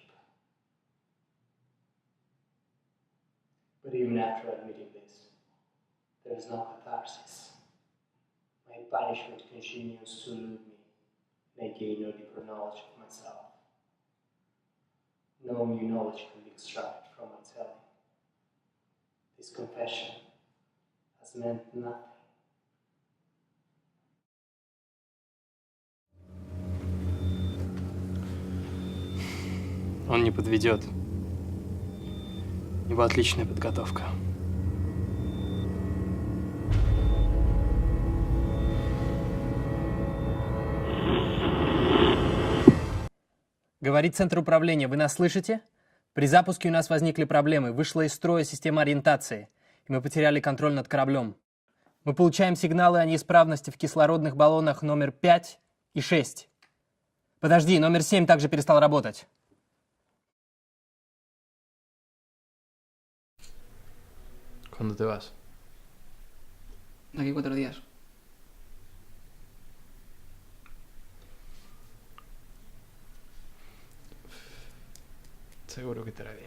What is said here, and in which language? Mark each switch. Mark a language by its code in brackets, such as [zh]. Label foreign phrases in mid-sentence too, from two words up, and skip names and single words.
[en] But even after admitting this, there is no catharsis. My punishment continues to elude me, and I gain no deeper knowledge of myself. No new knowledge can be extracted from my telling. This confession has meant nothing. [ru] Он не подведет. У него отличная подготовка. Говорит центр управления, вы нас слышите? При запуске у нас возникли проблемы. Вышла из строя система ориентации, и мы потеряли контроль над кораблем. Мы получаем сигналы о неисправности в кислородных баллонах номер 5 и 6. Подожди, номер 7 также перестал работать. [es] ¿Cuándo te vas? De aquí 4 días. Seguro que te hará bien.